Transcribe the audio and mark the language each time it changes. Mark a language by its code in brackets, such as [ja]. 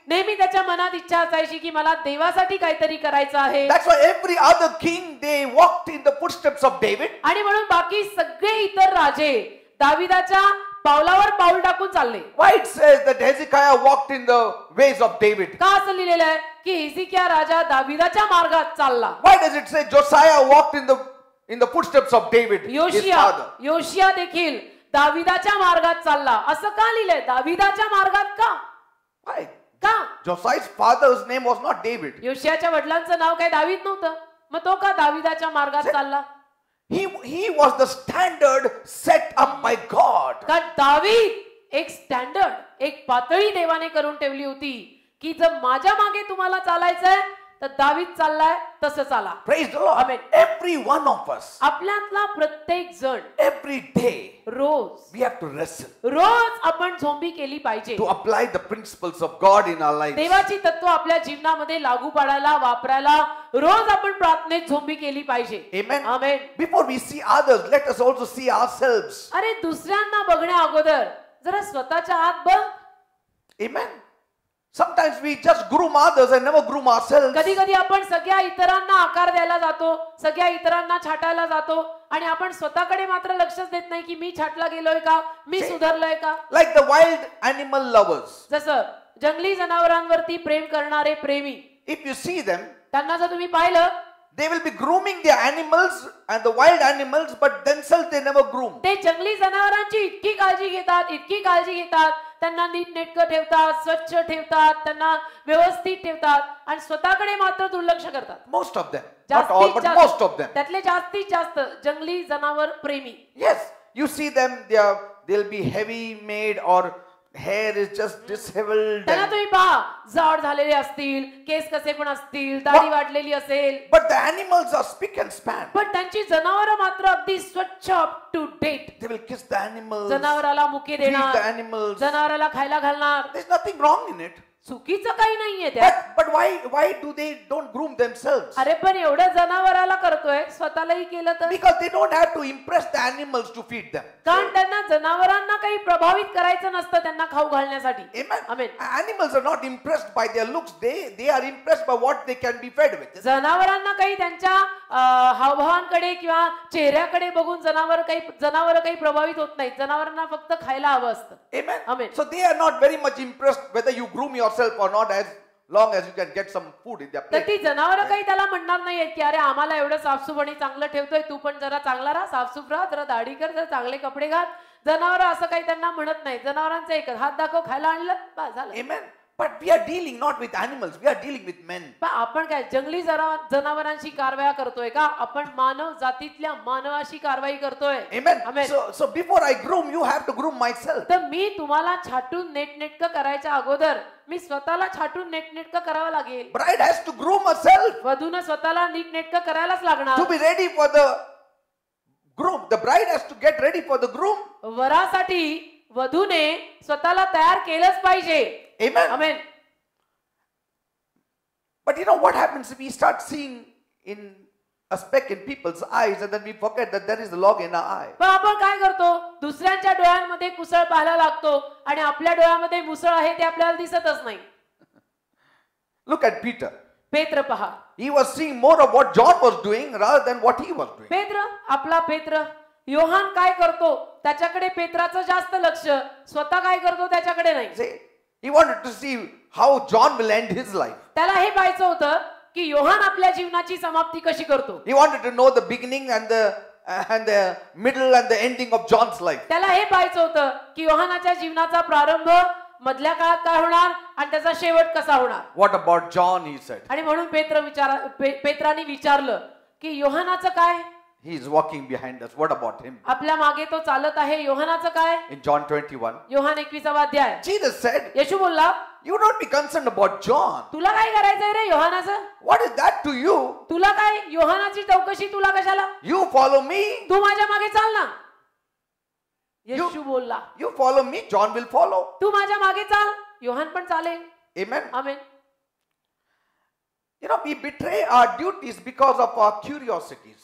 [mr] नेहमी त्याच्या मनात इच्छा असायची की मला देवासाठी काहीतरी करायचं आहे. [en] That's why every other king, they walked in the footsteps of David. [mr] आणि म्हणून बाकी सगळे इतर राजे दाविदाच्या पावलावर पाऊल टाकून चालले. [en] Why it says that Hezekiah walked in the ways of David? [mr] का असं लिहिलेलं आहे की हिजकिया राजा दाविदाच्या मार्गात चालला. [en] Why does it say Josiah walked in the footsteps of David, his father? [mr] योशिया देखील दाविदाच्या मार्गात चालला. असं का लिहिलंय? दाविदाच्या मार्गात का? [en] Why? [mr] का? [en] Josiah's father's name was not David. [mr] योशियाच्या वडिलांचं नाव काय दावीद नव्हतं, मग तो का दाविदाच्या मार्गात चालला? [en] He was the standard set up by God. [mr] का दावीद एक स्टँडर्ड, एक पातळी देवाने करून ठेवली होती की जर माझ्या मागे तुम्हाला चालायचंय तर दावीद चाललाय तसं चाला. [en] Praise the Lord. Amen. Every one of us, [mr] आपल्यातला प्रत्येक जण [en] every day, [mr] rose [en] we have to wrestle [mr] रोज आपण झोंबी केली पाहिजे. [en] to apply the principles of God in our lives. [mr] देवाची तत्व आपल्या जीवनामध्ये लागू पाडायला वापरायला रोज आपण प्रार्थनेत झोंबी केली पाहिजे. [en] Amen. [mr] Amen. [en] Before we see others, let us also see ourselves. [mr] अरे दुसऱ्यांना बघण्या अगोदर जरा स्वतःच्या आत बघ. [en] Amen. Sometimes we just groom others and never groom ourselves. [mr] कधी कधी आपण सगळ्या इतरांना आकार द्यायला जातो, सगळ्या इतरांना छाटायला जातो आणि आपण स्वतःकडे मात्र लक्षच देत नाही की मी छाटला गेलोय का, मी सुधारलोय का. [en] Like the wild animal lovers. [mr] जसं जंगली जनावरांवरती प्रेम करणारे प्रेमी, [en] If you see them, [mr] त्यांना जर तुम्ही पाहिलं [en] they will be grooming the animals and the wild animals, but themselves they never groom. [mr] ते जंगली जनावरांची इतकी काळजी घेतात, इतकी काळजी घेतात, त्यांना नीटनेटकं ठेवतात, स्वच्छ ठेवतात, त्यांना व्यवस्थित ठेवतात आणि स्वतःकडे मात्र दुर्लक्ष करतात. [en] Most of them, not all, but most of them. [mr] त्यातले जास्तीत जास्त जंगली जनावर प्रेमी. [en] Yes, you see them, they'll be heavy made or hair is just disheveled. [mr] त्यांना तुम्ही पहा, जाड झालेले असतील, केस कसे पण असतील, दाढी वाढलेली असेल, [en] But the animals are spick and span. [mr] पण त्यांची जनावरं मात्र अगदी स्वच्छ [en] Up to date. They will kiss the animals, [mr] जनावराला मुके [en] feed the [mr] देणार, [en] animals. [mr] जनावराला खायला घालणार. [en] There's nothing wrong in it. [mr] चुकीचं काही नाहीये त्यात. [en] But why do they don't groom themselves? [mr] अरे पण एवढं जनावराला करतोय, स्वतःलाही केलं तर? [en] Because they don't have to impress the animals to feed them. [mr] कारण त्यांना जनावरांना काही प्रभावित करायचं नसतं त्यांना खाऊ घालण्यासाठी. [en] Amen. Amen. Animals are not impressed by their looks. They are impressed by what they can be fed with. [mr] जनावरांना काही त्यांच्या हावभावांकडे किंवा चेहऱ्याकडे बघून जनावर काही प्रभावित होत नाहीत. जनावरांना फक्त खायला हवं असतं. [en] Amen. Amen. So they are not very much impressed whether you groom yourself or not, as long as you can get some food in their [mr] तर [en] plate. [mr] ती जनावरं काही त्याला म्हणणार नाहीयेत की अरे आम्हाला एवढं साफसूफ आणि चांगलं ठेवतोय, तू पण जरा चांगला राहा, साफसूफ राहा, जरा दाढी कर, जरा चांगले कपडे घाल. जनावरं असं काही त्यांना म्हणत नाही. जनावरांचं एकच, हात दाखव, खायला आणलं, बस झालं. [en] Amen. But we are dealing not with animals, we are dealing with men. [mr] पण आपण काय जंगली जनावरांशी कारवाया करतोय का? आपण मानव जातीतल्या मानवाशी कारवाई करतोय. [en] Amen. Amen. So before I groom, you have to groom myself. [mr] तर मी तुम्हाला छाटून नेटनेटकं करायच्या अगोदर मी स्वतःला छाटून नेटनेटकं करावं लागेल. [en] Bride has to groom herself [mr] वधूनं स्वतःला नीटनेटकं करायलाच लागणार. [en] to be ready for the groom. The bride has to get ready for the groom. [mr] वरासाठी वधूने स्वतःला तयार केलंच पाहिजे. [en] Amen. [mr] Amen. [en] But you know what happens if we start seeing in a speck in people's eyes and then we forget that there is a log in our eye. [mr] पण आपण काय करतो? दुसऱ्यांच्या डोळ्यांमध्ये कुसळ पाहायला लागतो आणि आपल्या डोळ्यामध्ये मुसळ आहे ते आपल्याला दिसतच नाही. [en] Look at Peter. [mr] पेत्र पहा. [en] He was seeing more of what John was doing rather than what he was doing. [mr] पेत्र, आपला पेत्र, योहान काय करतो त्याच्याकडे पेत्राचं जास्त लक्ष, स्वतः काय करतो त्याच्याकडे नाही. [en] See, he wanted to see how John will end his life. [mr] त्याला हे पाहायचं होतं की योहान आपल्या जीवनाची समाप्ती कशी करतो. [en] He wanted to know the beginning and the middle and the ending of John's life. [mr] त्याला हे पाहायचं होतं की योहानाच्या जीवनाचा प्रारंभ, मधल्या काळात काय होणार आणि त्याचा शेवट कसा होणार. [en] What about John, he said. [mr] आणि म्हणून पेत्राने विचारलं की योहानाचं काय? [en] He is walking behind us. What about him? [mr] आपल्या मागे तो चालत आहे, योहानाचं काय? [en] In John 21, [mr] योहान 21वा अध्याय. [en] Jesus said, [mr] येशू बोलला, [en] you don't be concerned about John. [mr] तुला काय करायचंय रे योहानाचं? [en] What is that to you? [mr] तुला काय योहानाची चौकशी तुला कशाला? [en] You follow me. [mr] तू माझ्या मागे चाल ना. येशू बोलला, [en] You follow me, John will follow. [mr] तू माझ्या मागे चाल, योहान पण चालेल. [en] Amen. [mr] Amen. [en] You know, we betray our duties because of our curiosities.